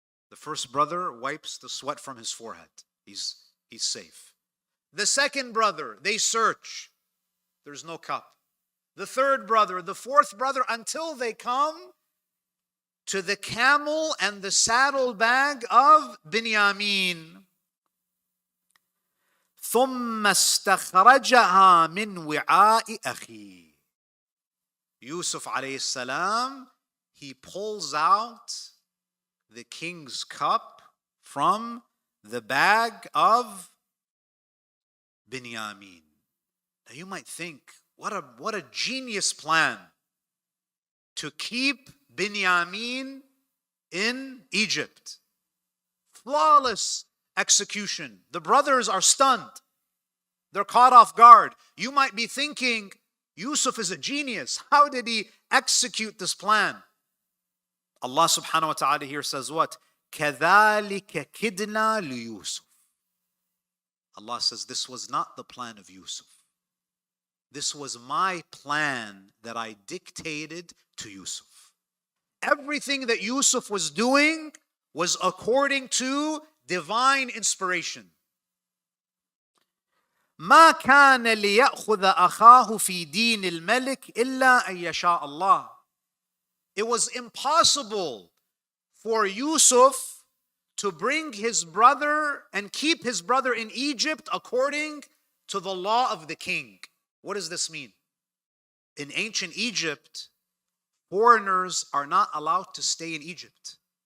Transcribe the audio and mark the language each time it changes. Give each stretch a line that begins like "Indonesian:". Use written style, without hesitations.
English: The first brother wipes the sweat from his forehead. He's safe. The second brother, they search. There's no cup. The third brother, the fourth brother, until they come to the camel and the saddlebag of Binyamin.
Arabic: ثم استخرجها من وعاء أخيه.
English: Yusuf alayhi salam, he pulls out the king's cup from the bag of Binyamin. Now you might think, what a genius plan to keep Binyamin in Egypt. Flawless execution. The brothers are stunned. They're caught off guard. You might be thinking, Yusuf is a genius. How did he execute this plan? Allah subhanahu wa ta'ala here says what?
Arabic: كَذَلِكَ كِدْنَا لِيُوسُف.
English: Allah says this was not the plan of Yusuf. This was my plan that I dictated to Yusuf. Everything that Yusuf was doing was according to divine inspiration.
Arabic: ما كان ليأخذ أخاه في دين الملك إلا أن يشاء الله.
English: It was impossible for Yusuf to bring his brother and keep his brother in Egypt according to the law of the king. What does this mean? In ancient Egypt, foreigners are not allowed to stay in Egypt.